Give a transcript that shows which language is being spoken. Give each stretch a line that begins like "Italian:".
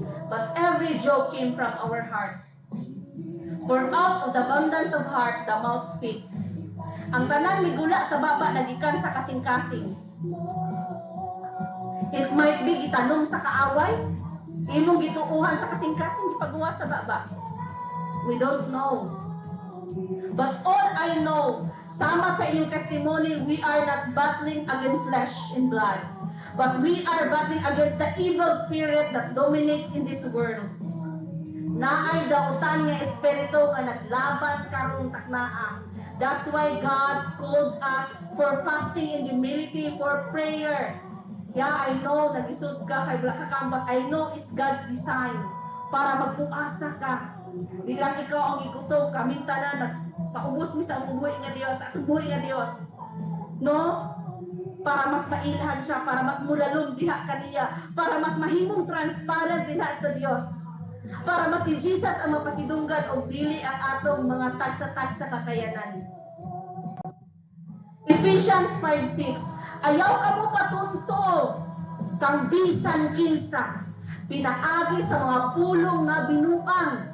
English: But every joke came from our heart. For out of the abundance of heart, the mouth speaks.
Cebuano: Ang tanan migula sa baba nagikan sa kasing-kasing.
English: It might be
Cebuano: gitanom sa kaaway, imong gituuhan sa kasing-kasing gipagawa sa baba.
English: We don't know. But all I know,
Cebuano: sama sa inyong
English: testimony, we are not battling against flesh and blood. But we are battling against the evil spirit that dominates in this world.
Cebuano: Naay dautan nga espiritu nga naglaban karong taknaa.
English: That's why God called us for fasting and humility, for prayer. Yeah, I know,
Cebuano: nag-isod ka, kay wala ka kambak.
English: I know it's God's design
Cebuano: para magpuasa ka. Di lang ikaw ang igutom, kaming tanan, nagpaubos mi sa among buhi nga Dios, sa atong buhi nga Dios. No? Para mas mailhan siya, para mas mulalong diha kaniya, para mas mahimong transparent diha sa Dios. Para mas si Jesus ang mapasidunggan o dili ang atong mga tagsa-tagsa kakayanan.
English: Ephesians 5:6.
Cebuano: Ayaw ka mo patunto kang bisan kinsa pinaagi sa mga pulong nga binuang.